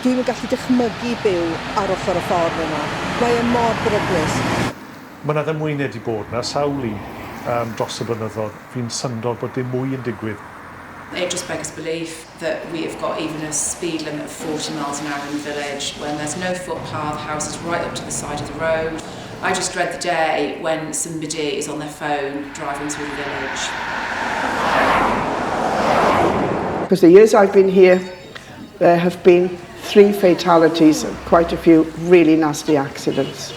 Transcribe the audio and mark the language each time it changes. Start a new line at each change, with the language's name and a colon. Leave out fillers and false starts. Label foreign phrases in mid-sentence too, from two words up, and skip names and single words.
Welsh: gallu dychmygu byw ar ochr y ffordd yna. Mae e mor beryglus. Mae yna ddamweinia wedi bod yna, sawl un dros y blynyddoedd. Fi'n syndod bod dim mwy yn digwydd.
English: It just beggars belief that we have got even a speed limit of 40 miles an hour in the village when there's no footpath, houses right up to the side of the road. I just dread the day when somebody is on their phone driving through the village. Because the years I've been here, there have been 3 fatalities and quite a few really nasty accidents.